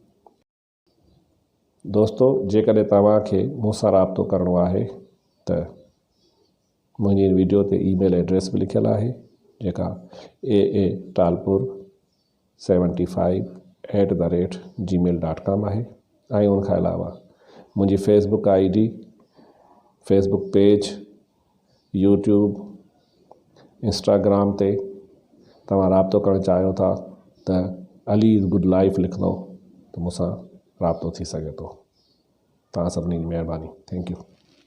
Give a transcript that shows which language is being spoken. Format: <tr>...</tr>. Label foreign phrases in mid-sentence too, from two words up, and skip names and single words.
<sd>दोस्तो, जेकॾहिं तव्हांखे मूंसां राब्तो करिणो आहे त मुंहिंजी वीडियो ते ईमेल एड्रेस बि लिखियलु आहे, जेका aa talpur75@gmail.com आहे। ऐं उनखां अलावा मुंहिंजी फेसबुक ID, फेसबुक पेज, यूट्यूब, इंस्टाग्राम ते तव्हां राब्तो करणु चाहियो था त अली इज़ गुड लाइफ लिखंदो त मूंसां राब्तो थी सघे थो। तव्हां सभिनी जी महिरबानी।</sd> <en>thank you.</en>